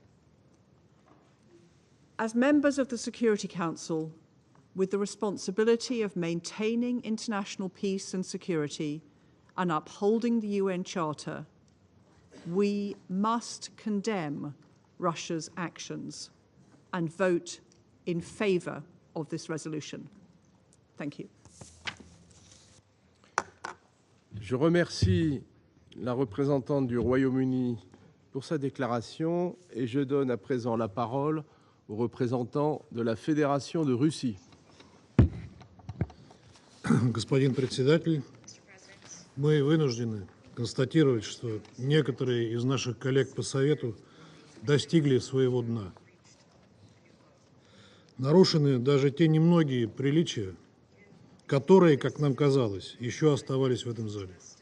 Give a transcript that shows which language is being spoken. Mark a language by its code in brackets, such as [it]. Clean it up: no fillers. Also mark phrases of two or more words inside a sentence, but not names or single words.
[en] As members of the Security Council, with the responsibility of maintaining international peace and security and upholding the UN Charter, we must condemn Russia's actions and vote in favour of this resolution. Thank you. [fr] Je remercie la représentante du Royaume-Uni pour sa déclaration et je donne à présent la parole au représentant de la Fédération de Russie. [ru] Господин председатель, мы вынуждены констатировать, что некоторые из наших коллег по Совету достигли своего дна. Нарушены даже те немногие приличия, которые, как нам казалось, еще оставались в этом зале.